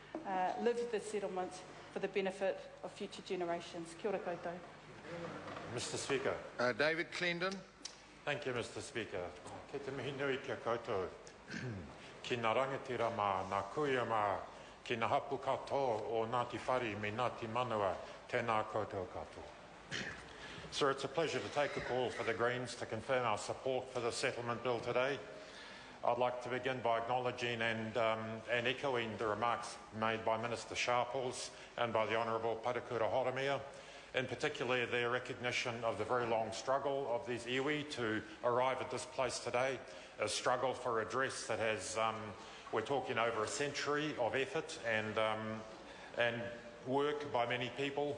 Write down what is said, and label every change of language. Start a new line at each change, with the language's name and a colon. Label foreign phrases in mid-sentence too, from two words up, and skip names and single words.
English: live the settlement for the benefit of future generations.
Māori: Kia ora koutou.
English: Mr. Speaker. David Clendon. Thank you, Mr. Speaker.
Māori: Ke te mihi nui kia koutou. Ki ngā rangatira mā, ngā kuia mā, ki ngā hapu katoa o Ngati Whare me Ngati Manawa, tēnā koutou katoa.
English: Sir, it's a pleasure to take the call for the Greens to confirm our support for the settlement bill today. I'd like to begin by acknowledging and echoing the remarks made by Minister Sharples and by the Honourable Parakura Horomia, in particular their recognition of the very long struggle of these iwi to arrive at this place today, a struggle for redress that has, we're talking over a century of effort and work by many people.